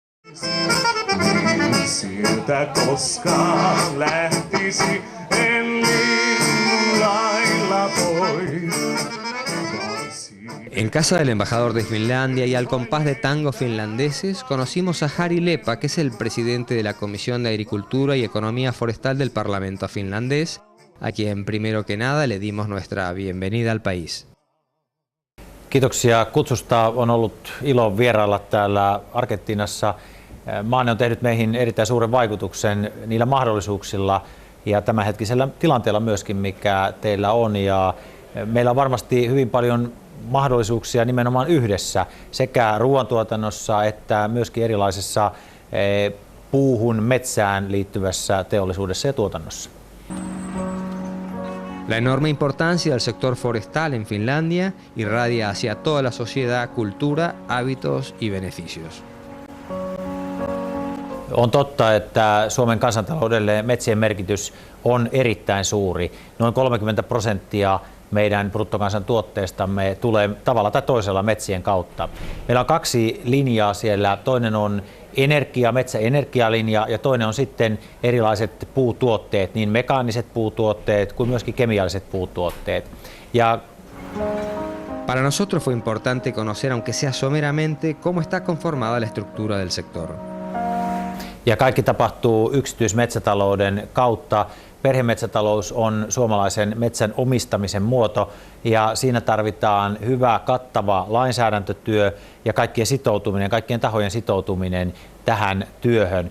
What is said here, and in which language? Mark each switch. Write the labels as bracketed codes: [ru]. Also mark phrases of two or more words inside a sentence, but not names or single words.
[fi] Siltä koskaan lähtisi, en lailla pois. [es] En casa del embajador de Finlandia y al compás de tangos finlandeses conocimos a Jari Leppä, que es el presidente de la Comisión de Agricultura y Economía Forestal del Parlamento finlandés, a quien primero que nada le dimos nuestra bienvenida al país. [fi] Kiitoksia kutsusta. On ollut ilo vierailla täällä Argentiinassa. Maanne on tehnyt meihin erittäin suuren vaikutuksen niillä mahdollisuuksilla ja tämänhetkisellä tilanteella myöskin, mikä teillä on. Ja meillä on varmasti hyvin paljon mahdollisuuksia nimenomaan yhdessä sekä ruoantuotannossa että myöskin erilaisessa puuhun, metsään liittyvässä teollisuudessa ja tuotannossa. [es] La enorme importancia del sector forestal en Finlandia irradia hacia toda la sociedad cultura, hábitos y beneficios. [fi] On totta, että Suomen kansantaloudelle metsien merkitys on erittäin suuri. Noin 30% meidän bruttokansantuotteestamme tulee tavalla tai toisella metsien kautta. Meillä on kaksi linjaa siellä. Toinen on metsäenergialinja ja toinen on sitten erilaiset puutuotteet, niin mekaaniset puutuotteet kuin myöskin kemialliset puutuotteet. [es] Para nosotros fue importante conocer, aunque sea someramente, cómo está conformada la estructura del sector. [fi] Ja kaikki tapahtuu yksityismetsätalouden kautta. Perhemetsätalous on suomalaisen metsän omistamisen muoto ja siinä tarvitaan hyvä, kattava lainsäädäntötyö ja kaikkien tahojen sitoutuminen tähän työhön.